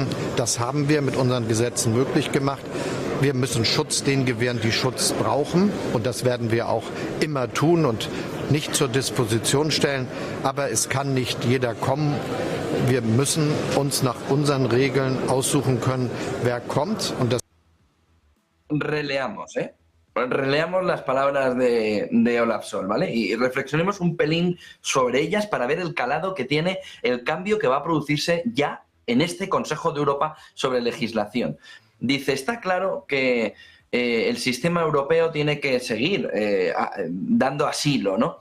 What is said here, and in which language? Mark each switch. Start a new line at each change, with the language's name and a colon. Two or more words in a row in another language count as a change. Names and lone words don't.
German: Das haben wir mit unseren Gesetzen möglich gemacht. Wir müssen Schutz denen gewähren, die Schutz brauchen. Und das werden wir auch immer tun und nicht zur Disposition stellen. Aber es kann nicht jeder kommen. Wir müssen uns nach unseren Regeln aussuchen können, wer kommt. Und das
Spanish: releamos, releamos las palabras de Olaf Scholz, ¿vale? Y reflexionemos un pelín sobre ellas para ver el calado que tiene el cambio que va a producirse ya en este Consejo de Europa sobre legislación. Dice, está claro que el sistema europeo tiene que seguir dando asilo, ¿no?